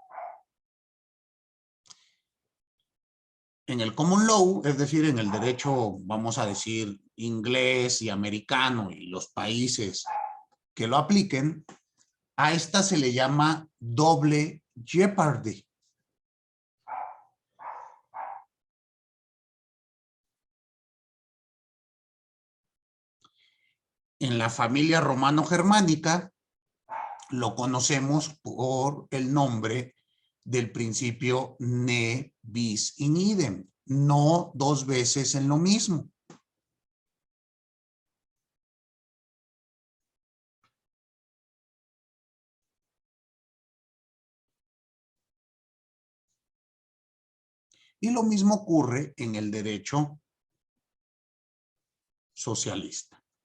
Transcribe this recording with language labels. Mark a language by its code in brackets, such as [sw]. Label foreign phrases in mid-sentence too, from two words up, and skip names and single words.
[es] En el [en] Common Law, [es] es decir, en el derecho, vamos a decir, inglés y americano y los países que lo apliquen, a esta se le llama doble jeopardy. En la familia romano-germánica lo conocemos por el nombre del principio [la] ne bis in idem, [es] no 2 veces en lo mismo. Y lo mismo ocurre en el derecho socialista.